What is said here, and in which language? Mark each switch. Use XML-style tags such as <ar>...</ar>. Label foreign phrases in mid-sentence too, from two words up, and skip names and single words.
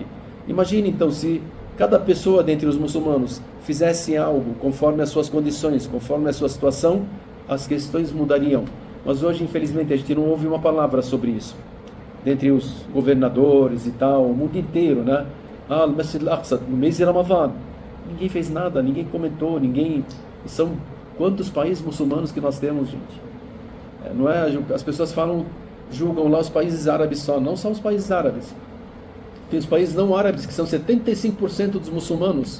<pt>Imagine então se cada pessoa dentre os muçulmanos fizesse algo conforme as suas condições, conforme a sua situação, as questões mudariam. Mas hoje, infelizmente, a gente não ouve uma palavra sobre isso. Dentre os governadores e tal, o mundo inteiro, né? Al-Masjid al-Aqsa, no mês de Ramadã, ninguém fez nada, ninguém comentou, ninguém... São quantos países muçulmanos que nós temos, gente? Não é? As pessoas julgam lá os países árabes só, não são os países árabes. Tem os países não árabes que são 75% dos muçulmanos.</pt>